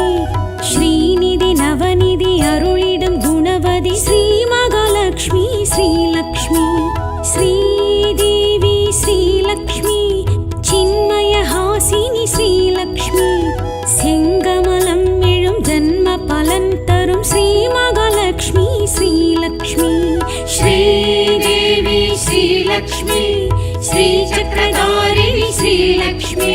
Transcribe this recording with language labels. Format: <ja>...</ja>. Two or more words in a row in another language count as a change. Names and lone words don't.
<sa>श्रीनिधि नवनिधि अरुळिडुम गुणवதி श्रीमहालक्ष्मी श्रीलक्ष्मी. श्रीदेवी श्रीलक्ष्मी चिन्मयहासिनि श्रीलक्ष्मी.</sa> <ta>செங்கமலம் எழும் ஜன்ம பலன் தரும் ஸ்ரீமகாலக்ஷ்மி ஸ்ரீலக்ஷ்மி. ஸ்ரீதேவி ஸ்ரீலக்ஷ்மி ஸ்ரீசக்கரதாரிணி ஸ்ரீலக்ஷ்மி.</ta>